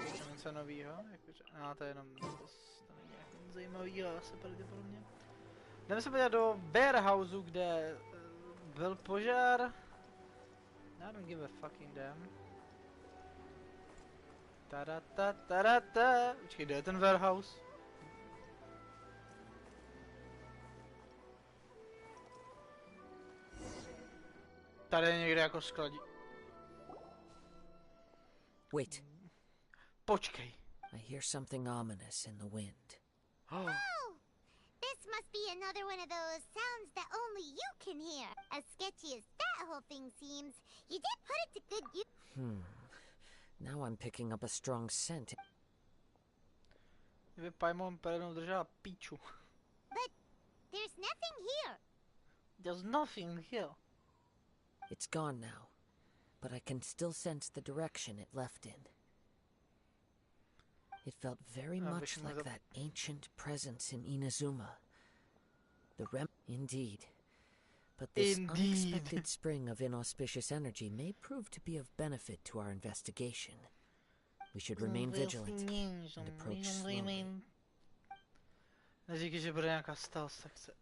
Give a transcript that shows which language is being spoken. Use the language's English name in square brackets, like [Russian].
[Czech] Něco novýho, jakože, to je jenom, to není nějak zajímavýho asi pravděpodobně. Jdeme se podívat do warehouseu, kde byl požár. [English] I don't give a fucking damn. [Czech] Tarata. Počkej, kde je ten warehouse? Tady je někde jako skladí. [English] Wait. [Czech] Počkej. [English] I hear something ominous in the wind. Oh! This must be another one of those sounds that only you can hear. As sketchy as that whole thing seems, you did put it to good use. Now I'm picking up a strong scent. [Czech] Kdyby Paimon perenou držela píču. [English] But there's nothing here. There's nothing here. It's gone now, but I can still sense the direction it left in. It felt very much like that ancient presence in Inazuma. Indeed. But this unexpected spring of inauspicious energy may prove to be of benefit to our investigation. We should remain vigilant and approach slowly. [Czech] Neříkej, že bude nějaká stealth sekce.